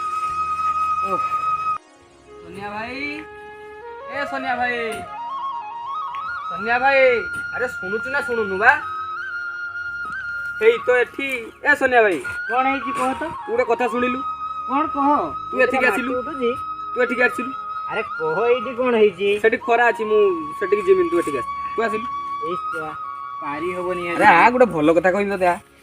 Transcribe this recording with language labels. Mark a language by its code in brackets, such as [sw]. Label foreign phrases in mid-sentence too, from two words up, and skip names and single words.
[or] ସୋନିଆ ଭାଇ ଏ ସୋନିଆ ଭାଇ ଅରେ ସୁନୁଚୁ ନା ସୁନୁନୁ ବା ହେଇ ତ ଏଠି ଏ ସୋନିଆ ଭାଇ କଣ ହେଇଛି କହ ତ? ତୁ ଗୋଟେ କଥା ଶୁଣିଲୁ କଣ କହ? ତୁ ଏଠିକି ଆସିଲୁ ଉଠୁଛି? ତୁ ଏଠିକି ଆସିଲୁ ଆରେ କହ ଏଇଠି କଣ ହେଇଛି? ସେଠି ଖରା ଅଛି ମୁଁ ସେଠିକି ଯିବିନି ତୁ ଏଠିକି ଆସ ତୁ ଆସିଲୁ ଏଇ ଛୁଆ ପାରି ହବନି ଆରେ ଆ ଗୋଟେ ଭଲ କଥା କହିବି ତତେ ଆ